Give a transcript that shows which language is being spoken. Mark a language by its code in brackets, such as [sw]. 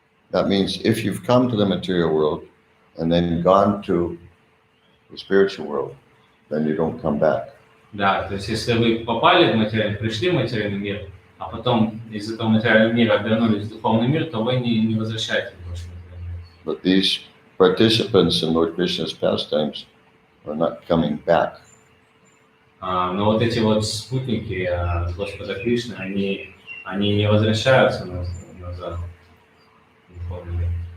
[en] That means if you've come to the material world and then gone to the spiritual world, then you don't come back. [ru] Да, то есть если вы попали в материальный, пришли в материальный мир, а потом из этого материального мира вернулись в духовный мир, то вы не возвращаетесь больше в материальный мир. [en] But these participants in Lord Krishna's pastimes are not coming back. [ru] Но вот эти вот спутники Господа Кришны, они не возвращаются назад в духовный мир.